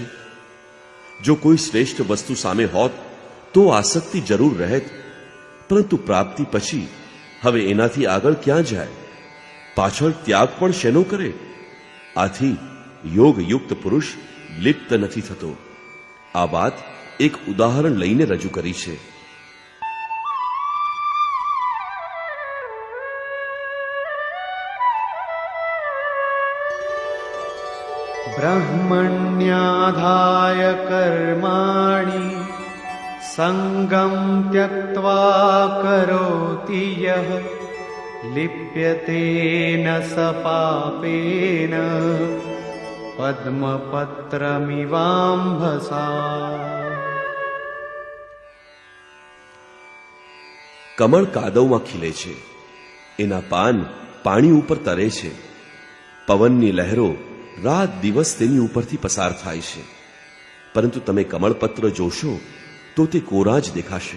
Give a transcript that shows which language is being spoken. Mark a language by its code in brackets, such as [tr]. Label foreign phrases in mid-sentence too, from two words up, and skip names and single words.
[gu] જો કોઈ શ્રેષ્ઠ વસ્તુ સામે હોત તો આસક્તિ જરૂર રહેત, પરંતુ પ્રાપ્તિ પછી હવે એનાથી આગળ ક્યાં જાય? પાછળ ત્યાગ પણ શેનો કરે? આથી યોગયુક્ત પુરુષ લિપ્ત નથી થતો. આ વાત એક ઉદાહરણ લઈને રજૂ કરી છે. [sa] ब्रह्मण्याधाय कर्माणि संगं त्यक्त्वा करोति यः लिप्यते न स पापेन पद्मपत्रमिवाम्भसा. [gu] કમળ કાદવમાં ખીલે છે, એના પાન પાણી ઉપર તરે છે, પવનની લહેરો રાત દિવસ તેની ઉપરથી પસાર થાય છે, પરંતુ તમે કમળપત્ર જોશો તો તે કોરા જ દેખાશે.